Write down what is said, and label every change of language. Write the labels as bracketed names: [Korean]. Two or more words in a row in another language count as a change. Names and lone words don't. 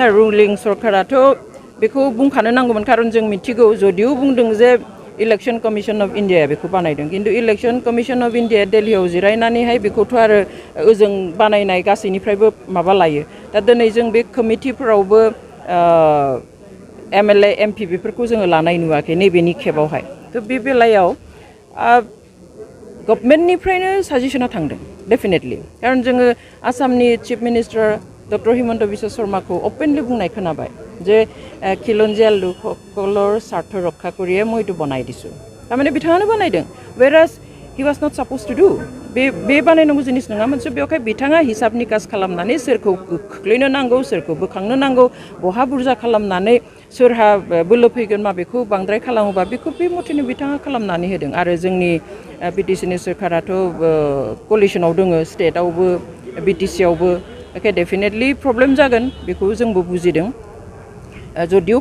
[Bodo] ना रुलिं सरकाराथ' बेखौ बुंखानो नांगौमोन खारन जों मिथिगौ जदिও बुंदों जे इलेक्शन कमिशन अफ इन्डिया बेखौ बानायदों किन्तु इलेक्शन कमिशन अफ इन्डिया दिल्लीयाव जिरायनानैहाय बेखौथ' आरो ओजों बानायनाय गासैनिफ्रायबो माबा लायो दा दिनै जों बे कमिटिफोरावबो MLA MP बेफोरखौ जोङो लानाय नुवाखै नैबेनि खेबावहाय थ' बे बेलायाव गभर्नमेन्टनिफ्रायनो साजेसना थांदों डेफिनेटलि खारन जोङो आसामनि चिफ मिनिस्टार डक्टर हिमन्त बिश्व शर्माखौ अपेनलि बुंनाय खोनाबाय जे [Assamese] খিলঞ্জীয়া লোকসকলৰ স্বাৰ্থ ৰক্ষা কৰিয়ে মই এইটো বনাই দিছোঁ তাৰমানে [Bodo] बिथाङानो बानायदों [English] whereas he was not supposed to do [Bodo] बे बानायनांगौ जिनिस नङा मोनसे बेवहाय बिथाङा हिसाब निकास खालामनानै सोरखौ खोख्लैनो नांगौ सोरखौ बोखांनो नांगौ बहा बुरजा खालामनानै सोरहा बोलो फैगोन माबेखौ बांद्राय खालामोबा बेखौ बे मथेनो बिथाङा खालामनानै होदों आरो जोंनि बिटिसिनि सोरखाराथ' कलिसनाव दङ स्टेटआवबो बिटिसियावबो [English] okay definitely problem [Bodo] जागोन बेखौ जोंबो बुजिदों जदिও